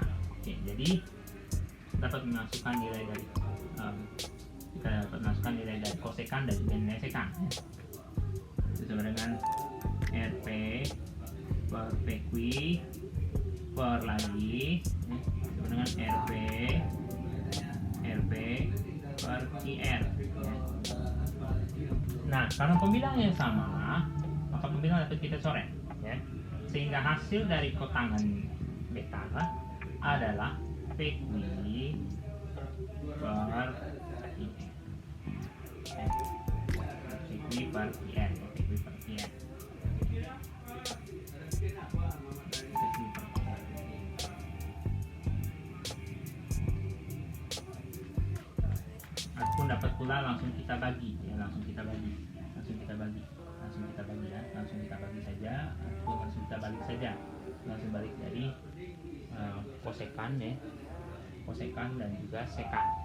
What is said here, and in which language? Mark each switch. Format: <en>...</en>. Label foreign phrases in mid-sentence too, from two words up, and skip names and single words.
<id>Oke, jadi dapat memasukkan nilai dari kosekan dan juga nilai sekan itu sama dengan RP per PQ per lagi sama dengan RP per QR. Nah, karena pembilang yang sama, maka pembilang dapat kita coret, ya. Sehingga hasil dari kotangan beta adalah PQ per IN. PQ per IN. Adapun dapat pula langsung kita bagi, ya, langsung kita bagi saja, atau langsung kita balik saja, langsung balik dari kosekan, ya, kosekan dan juga sekan.</id>